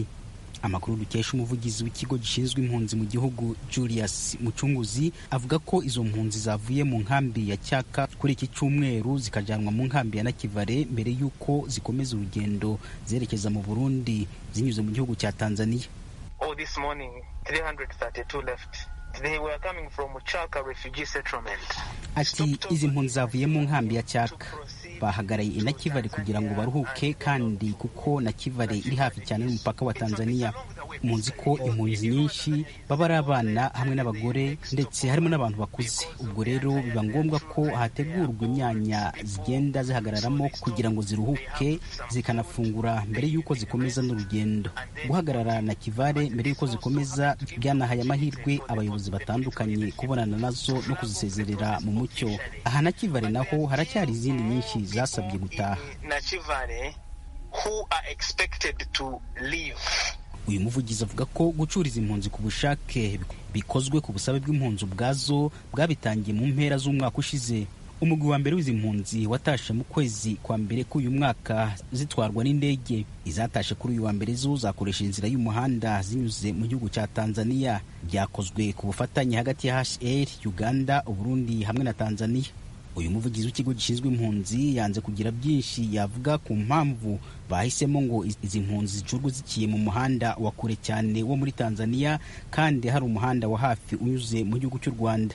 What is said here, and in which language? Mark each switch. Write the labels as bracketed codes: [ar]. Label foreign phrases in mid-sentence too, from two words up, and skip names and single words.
[rw] Amakuru dukesha umuvugizi w'ikigo gishinzwe impunzi mu gihugu Julius Mucunguzi avuga ko izo mpunzi zavuye mu nkambi ya Cyaka kuri iki cyumweru zikajyanwa mu nkambi ya Nakivale mbere yuko zikomeza urugendo zerekeza mu Burundi zinyuze mu gihugu cya Tanzania. [en] This morning 332 left. They were coming from Chaka refugee settlement. [rw] Ati izi mpunzi zavuye mu nkambi ya Cyaka bahagaraye i Nakivale kugira ngo baruhuke, kandi kuko Nakivale iri hafi cyane n'umupaka wa Tanzania. Munzi ko impunzi nyinshi baba ari abana hamwe n'abagore ndetse harimo n'abantu bakuze. Ubwo rero biba ngombwa ko hategurwa imyanya zigenda zihagararamo kugira ngo ziruhuke zikanafungura mbere yuko zikomeza n'urugendo. Guhagarara Nakivale mbere yuko zikomeza byanahaye amahirwe abayobozi batandukanye kubonana nazo no kuzisezerera mu mucyo. Aha Nakivale naho haracyari izindi nyinshi zasabye gutaha. [en] Nakivale who are expected to leave. [rw] Uyu muvugizi avuga ko gucuriza impunzi ku bushake bikozwe ku busabe bw'impunzi ubwazo bwabitangiye mu mpera z'umwaka ushize. Umugwi wa mbere w'izi mpunzi watashe mu kwezi kwa mbere k'uyu mwaka zitwarwa n'indege. Izatashe kuri uyu wa mbere zo zakoresha inzira y'umuhanda zinyuze mu gihugu cya Tanzania. Byakozwe ku bufatanye hagati ya HR, Uganda, Burundi hamwe na Tanzania. Uyu muvugizi w'ikigo gishinzwe impunzi yanze kugira byinshi yavuga ku mpamvu bahisemo ngo izi mpunzi zicurwe zikiye mu muhanda wa kure cyane wo muri Tanzania kandi hari umuhanda wa hafi unyuze mu gihugu cy'u Rwanda.